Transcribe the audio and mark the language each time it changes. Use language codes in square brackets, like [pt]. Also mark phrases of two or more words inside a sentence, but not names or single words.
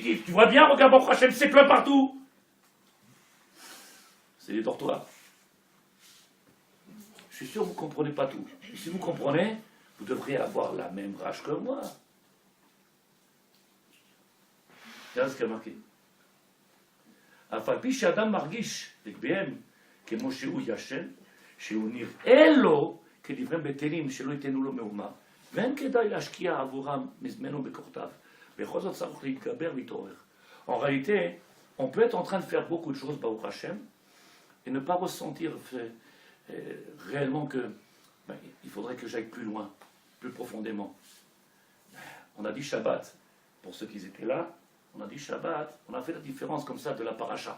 [fr] Tu vois bien, regarde [he] ברוך השם, [fr] c'est plein partout. C'est des dortoirs. Je suis sûr que vous ne comprenez pas tout. Et si vous comprenez, vous devriez avoir la même rage que moi. Regarde ce qu'il y a marqué. [he] אף על פי שאדם מרגיש לגביהם כמו שהוא ישן, שהוא נראה לו כדבריהם בטלים שלא ייתנו לו מאומה, ואין כדאי להשקיע עבורם מזמנו בכוחותיו. בכל זאת צריך להתגבר להתעורר. [fr] En réalité, on peut être en train de faire beaucoup de choses, [he] ברוך השם, [fr] et ne pas ressentir réellement que il faudrait que j'aille plus loin, plus profondément. On a dit Shabbat, pour ceux qui étaient là, on a dit Shabbat, on a fait la différence comme ça de la paracha.